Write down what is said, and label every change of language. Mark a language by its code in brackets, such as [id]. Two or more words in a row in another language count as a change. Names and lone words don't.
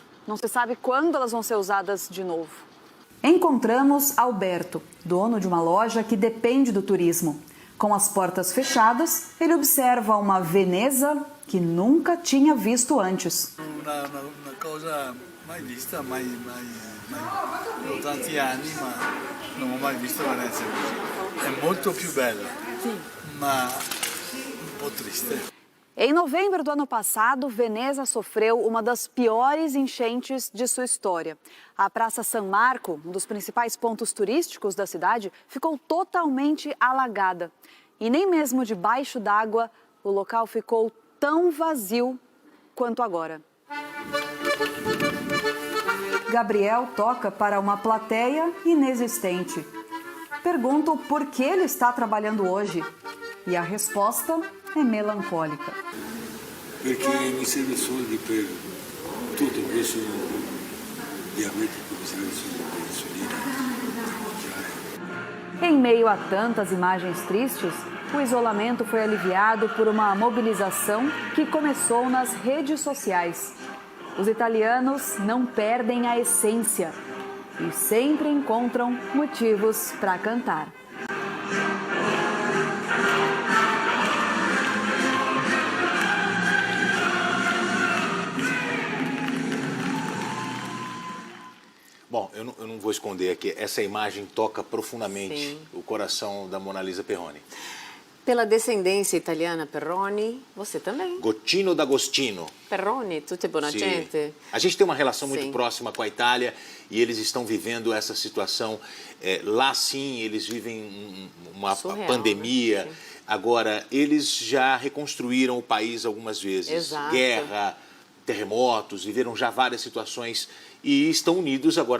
[pt] Não se sabe quando elas vão ser usadas de novo. Encontramos Alberto, dono de uma loja que depende do turismo. Com as portas fechadas, ele observa uma Veneza que nunca tinha visto antes. Uma coisa mais vista, [it] mais tanti anni, ma non ho mai visto Venezia così. È molto più bella, ma un po' triste. [pt] Em novembro do ano passado, Veneza sofreu uma das piores enchentes de sua história. A Praça San Marco, um dos principais pontos turísticos da cidade, ficou totalmente alagada. E nem mesmo debaixo d'água, o local ficou tão vazio quanto agora. Gabriel toca para uma plateia inexistente. Pergunto por que ele está trabalhando hoje. E a resposta é melancólica. [it] Porque mi serve soldi per tutto, perché sono diabetico, mi serve soldi per insulina, per mangiare. [pt] Em meio a tantas imagens tristes, o isolamento foi aliviado por uma mobilização que começou nas redes sociais. Os italianos não perdem a essência e sempre encontram motivos para cantar. Bom, eu não vou esconder aqui, essa imagem toca profundamente o coração da Mona Lisa Perrone. Pela descendência italiana, Perrone, você também. Gotino d'Agostino. [it] Perrone, tutti buona gente. [pt] A gente tem uma relação muito Sim. próxima com a Itália e eles estão vivendo essa situação. Lá sim, eles vivem uma Surreal, pandemia. né? Agora, eles já reconstruíram o país algumas vezes. Exato. Guerra, terremotos, viveram já várias situações e estão unidos agora.